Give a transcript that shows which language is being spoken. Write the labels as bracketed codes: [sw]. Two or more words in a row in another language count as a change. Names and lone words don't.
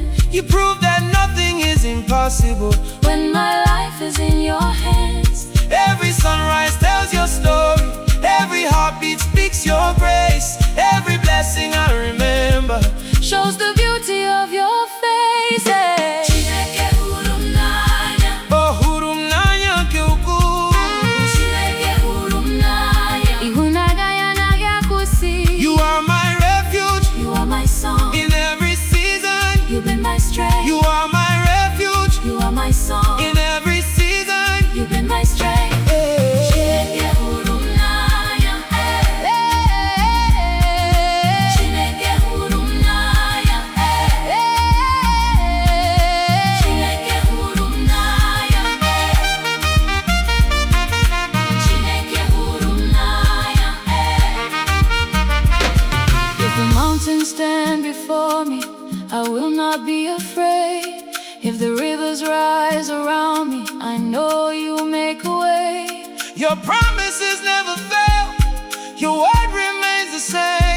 [en] You proved that nothing is impossible when my life is in your hands. Every sunrise tells your story, every heartbeat speaks your grace. Every blessing I remember shows the beauty of your face. [ig] Chineke hụrụ m n'anya. Hụrụ m n'anya nke ukwuu. Chineke hụrụ m n'anya. Ịhụnanya ya anaghị akwụsị. [en] You are my refuge. You are my song. In every season, you've been my strength. You are my refuge. You are my song. In every season, you've been my strength. [ig] Chineke hụrụ m n'anya. Chineke hụrụ m n'anya. Chineke hụrụ m n'anya. Chineke hụrụ m n'anya. [en] If the mountains stand before me, I will not be afraid. If the rivers rise around me, I know you'll make a way. Your promises never fail, your word remains the same.